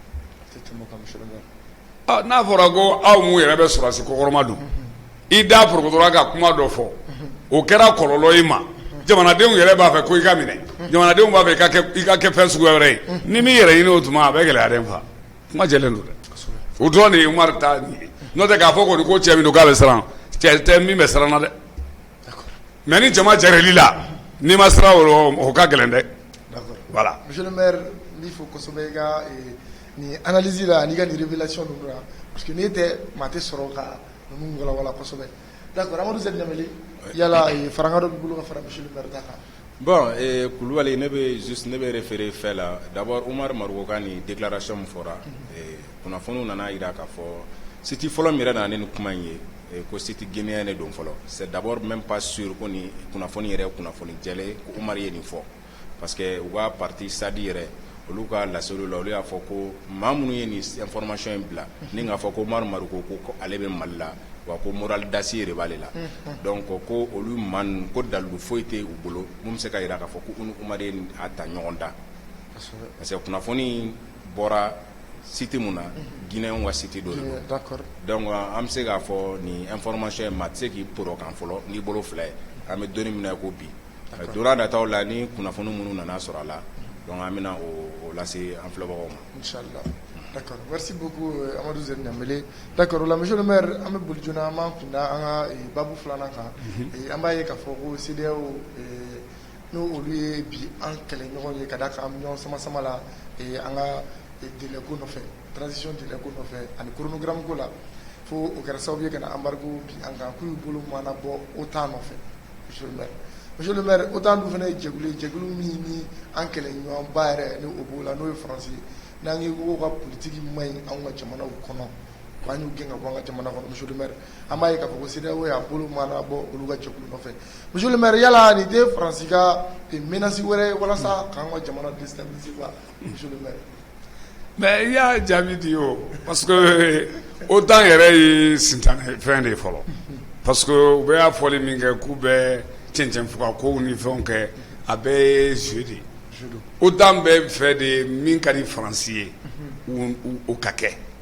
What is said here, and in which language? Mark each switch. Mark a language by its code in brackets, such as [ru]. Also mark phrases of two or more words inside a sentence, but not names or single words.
[bm] n'a fɔra ko aw mun yɛrɛ bɛ sɔrɔsi kɔkɔrɔma don i da porokotora ka kuma dɔ fɔ o kɛra kɔlɔlɔ i ma jamanadenw yɛrɛ b'a fɛ ko i ka minɛ jamanadenw b'a fɛ i ka kɛ fɛn suguya wɛrɛ ye ni min yɛrɛ ɲini o tuma a bɛ gɛlɛya dɛ n fa kuma jɛlen don dɛ o dɔrɔn de ye Umar ta n'o tɛ k'a fɔ kɔni ko cɛ min don k'a bɛ siran cɛ tɛ min bɛ siran na dɛ mais ni jama jarɛli la n'i ma siran o ka gɛlɛn dɛ voilà. [fr] Monsieur le maire [bm] n'i fo kosɛbɛ i ka ni analyse la ani ka ni révélation ninnu la [fr] parce que [bm] n'i tɛ maa tɛ sɔrɔ ka ninnu walawala kosɛbɛ d'accord Amadou Z Ɲameli yala faranga dɔ b'i bolo ka fara [fr] monsieur le maire [bm] ta kan. Bon Kulubali ne bɛ référer fɛn la d'abord Umar Mariko ka ni déclaration min fɔra kunnafoniw nana yira k'a fɔ site fɔlɔ min yɛrɛ nana ne ni kuma in ye ko [fr] site guinéen [bm] ne don fɔlɔ [fr] c'est d'abord même pas sûr [bm] ko ni kunnafoni yɛrɛ kunnafoni jɛlen ko Umar ye nin fɔ [fr] parce que [bm] u ka parti Sadi yɛrɛ olu ka laseliw la olu y'a fɔ ko maa minnu ye nin information in bila ni k'a fɔ ko Umaru Mariko ko ale bɛ Mali la wa ko moral dasi de b'ale la donc ko olu maa ninnu ko dalilu foyi tɛ u bolo mun bɛ se ka jira k'a fɔ ko Umaru ye a ta ɲɔgɔn da [fr] parce que [bm] kunnafoni bɔra site mun na Guinéen ka site dɔ de [fr] d'accord [bm] donc an bɛ se k'a fɔ nin information in ma tɛ se k'i poro kan fɔlɔ n'i bolo fila ye an bɛ donni minɛ ko bi dora nataw la ni kunnafoni minnu nana sɔrɔ a la donc an bɛna o lase an filɛbagaw ma inchallah [fr] d'accord merci beaucoup [bm] Amadou Zer Gnambélé d'accord la [fr] monsieur le maire [bm] an bɛ boli joona an b'an kunda an ka babu filanan kan an b'a ye k'a fɔ ko CEDEAO n'o olu ye bi an kɛlɛɲɔgɔn ye ka da kan an bɛ ɲɔgɔn sama-sama la an ka délai ko nɔfɛ [fr] transition délai [bm] ko nɔfɛ ani chronogramme ko la fo o kɛra sababu ye ka na embargo bi an kan k'u y'u bolo mana bɔ OTAN nɔfɛ [fr] monsieur le maire [bm] OTAN dun fana ye jɛkulu min ni an kɛlɛɲɔgɔnba yɛrɛ ni o b'o la n'o ye faransi ye n'an ye ko ka politiki ma ɲi anw ka jamanaw kɔnɔ k'an y'u gɛn ka bɔ an ka jamana kɔnɔ [fr] monsieur le maire [bm] an b'a ye k'a fɔ ko CEDEAO y'a bolo mana bɔ olu ka jɛkulu nɔfɛ [fr] monsieur le maire [bm] yala nin tɛ faransi ka menace wɛrɛ ye walasa k'an ka jamana déstabiliser wa [fr] monsieur le maire. Mais il y a [bm] jaabi di o [fr] parce que [bm] OTAN yɛrɛ ye sintanɛ fɛn de ye fɔlɔ [fr] parce que [bm] u bɛ y'a fɔli min kɛ k'u bɛ cɛncɛnfuga kow ni fɛnw kɛ a bɛɛ ye jeu de ye OTAN bɛ fɛ de min ka di faransi ye o ka kɛ